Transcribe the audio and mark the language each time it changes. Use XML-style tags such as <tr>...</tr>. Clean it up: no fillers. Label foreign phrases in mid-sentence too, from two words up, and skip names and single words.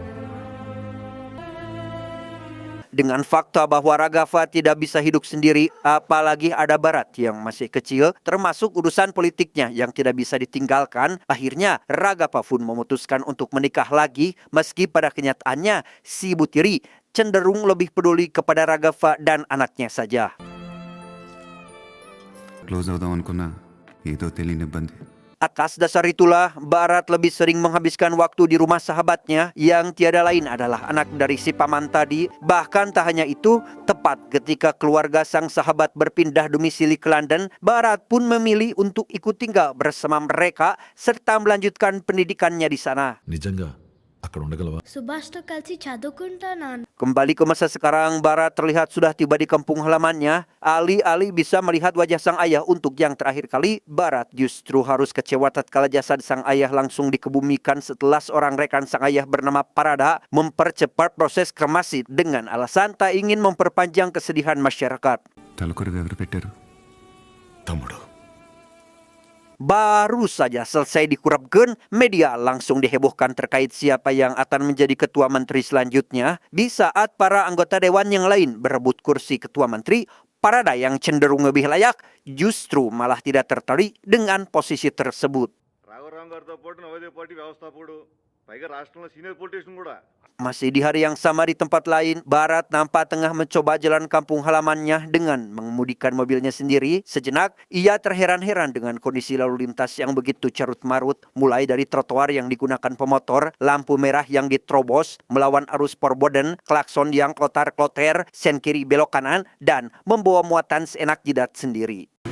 <id>Dengan fakta bahwa Ragapa tidak bisa hidup sendiri, apalagi ada Barat yang masih kecil, termasuk urusan politiknya yang tidak bisa ditinggalkan, akhirnya Ragapa pun memutuskan untuk menikah lagi, meski pada kenyataannya si Ibu Tiri cenderung lebih peduli kepada Ragapa dan anaknya saja.</id> <te>క్లోజ్ అవుదాం అనుకున్నా ఏదో తెలియని ఇబ్బంది.</te> <id>Atas dasar itulah, Barat lebih sering menghabiskan waktu di rumah sahabatnya yang tiada lain adalah anak dari si paman tadi. Bahkan tak hanya itu, tepat ketika keluarga sang sahabat berpindah domisili ke London, Barat pun memilih untuk ikut tinggal bersama mereka serta melanjutkan pendidikannya di sana.</id> <te>నిజంగా అక్కడ ఉండగలవా? సుభాష్తో కలిసి చదువుకుంటాను.</te> <id>Kembali ke masa sekarang, Barat terlihat sudah tiba di kampung halamannya. Alih-alih bisa melihat wajah sang ayah untuk yang terakhir kali, Barat justru harus kecewa tatkala jasad sang ayah langsung dikebumikan setelah seorang rekan sang ayah bernama Parada mempercepat proses kremasi dengan alasan tak ingin memperpanjang kesedihan masyarakat.</id> <te>తలకొరువు ఎవరు పెట్టారు? తమ్ముడు.</te> <id>Baru saja selesai dikurapkan, media langsung dihebohkan terkait siapa yang akan menjadi ketua menteri selanjutnya. Di saat para anggota dewan yang lain berebut kursi ketua menteri, Parada yang cenderung lebih layak justru malah tidak tertarik dengan posisi tersebut.</id> <te>రాఘవరావు గారితో పాటు నవోదయ పార్టీ వ్యవస్థాపకుడు పైగా రాష్ట్రంలో</te> <en>senior politician</en> <te>కూడా.</te> <id>Masih di hari yang sama di tempat lain, Barat nampak tengah mencoba jalan kampung halamannya dengan mengemudikan mobilnya sendiri. Sejenak, ia terheran-heran dengan kondisi lalu lintas yang begitu carut-marut, mulai dari trotoar yang digunakan pemotor, lampu merah yang diterobos, melawan arus perboden, klakson yang klotar-kloter, sen kiri belok kanan, dan membawa muatan seenak jidat sendiri.</id>